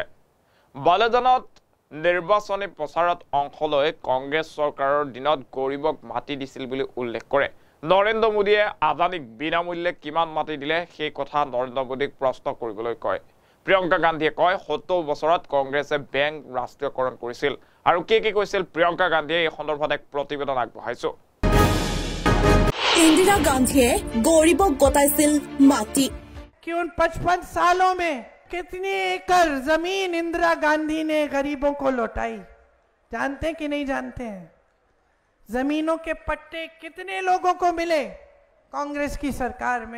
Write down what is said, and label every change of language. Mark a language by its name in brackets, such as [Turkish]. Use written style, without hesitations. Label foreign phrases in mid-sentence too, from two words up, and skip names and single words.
[Assamese] বালেজানত নিৰ্বাচনী প্ৰচাৰত অংশ লৈ কংগ্ৰেছ চৰকাৰৰ দিনত গৰীবক মাটি দিছিল বুলি উল্লেখ কৰে। নৰেন্দ্ৰ মোদীয়ে আদানীক বিনামূল্যে কিমান মাটি দিলে সেই কথা নৰেন্দ্ৰ মোদীক প্ৰশ্ন কৰিবলৈ কয়। প্ৰিয়ংকা গান্ধীয়ে কয় ৭০ বছৰত কংগ্ৰেছে বেংক ৰাষ্ট্ৰীয়কৰণ কৰিছিল। আৰু কি কৈছিল প্ৰিয়ংকা গান্ধীয়ে এই সন্দৰ্ভত এক প্ৰতিবেদন আগবঢ়াইছো। इंदिरा गांधी गरीबों गोताइसिल माटी [Hindi] कि उन 55 सालों में कितनी एकड़ जमीन इंदिरा गांधी ने गरीबों को लौटाई, जानते कि नहीं जानते हैं? जमीनों के पट्टे कितने लोगों को मिले कांग्रेस की सरकार में?